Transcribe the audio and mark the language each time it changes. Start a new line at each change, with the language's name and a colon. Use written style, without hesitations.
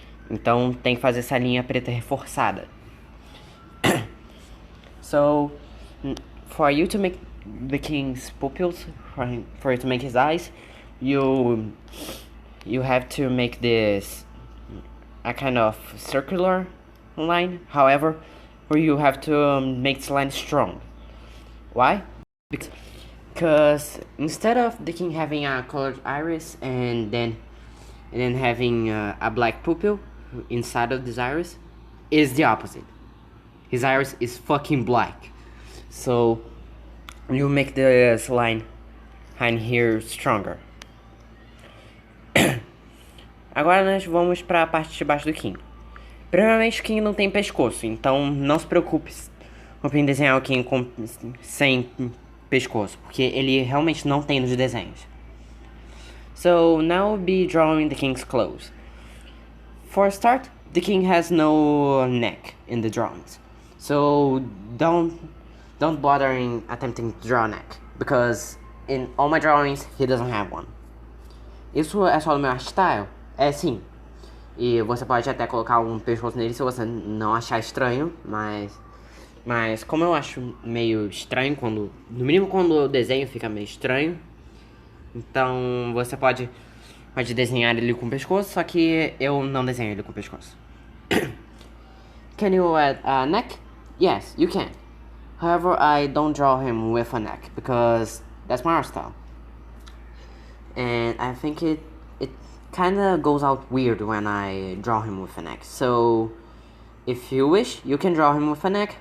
Portuguese: Então tem que fazer essa linha preta reforçada.
English: So, for you to make the King's pupils, for you to make his eyes, you have to make this a kind of circular line. However, where you have to make this line strong. Why? Because instead of the King having a colored iris and then having a black pupil inside of this iris, is the opposite. His iris is fucking black. So you make this line here stronger.
Portuguese: Agora nós vamos para a parte de baixo do King. Primeiramente o King não tem pescoço, então não se preocupe em desenhar o King sem pescoço, porque ele realmente não tem nos desenhos.
English: So now we'll be drawing the King's clothes. For a start, the King has no neck in the drawings. So don't bother in attempting to draw a neck, because in all my drawings he doesn't have one.
Portuguese: Isso é só do meu artstyle? É sim. E você pode até colocar um pescoço nele se você não achar estranho, mas como eu acho meio estranho no mínimo quando eu desenho fica meio estranho, então você pode Pode desenhar ele com o pescoço, só que eu não desenho ele com o pescoço.
English: Can you add a neck? Yes, you can. However, I don't draw him with a neck because that's my art style. And I think it kinda goes out weird when I draw him with a neck. So, if you wish, you can draw him with a neck.